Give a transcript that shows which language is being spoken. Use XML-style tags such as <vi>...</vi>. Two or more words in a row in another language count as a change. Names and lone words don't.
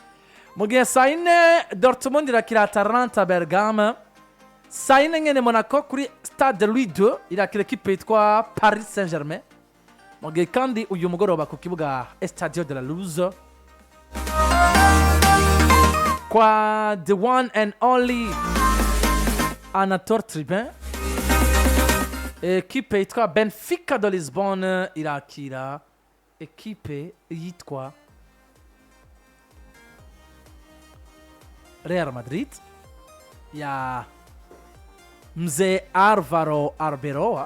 <rn>Mu gihe Saine Dortmund irakira Atalanta Bergame. Saine ngene Monaco kuri Stade Louis II irakira equipe yitwa Paris Saint-Germain. Mu gihe kandi uyu mugoroba ku kibuga Estadio de la Luz kwa</rn> <en>the one and only</en> <rn>Anator Tribun, equipe yitwa Benfica de Lisbonne irakira equipe yitwa Real Madrid ya mzee Alvaro Arbeloa.</rn>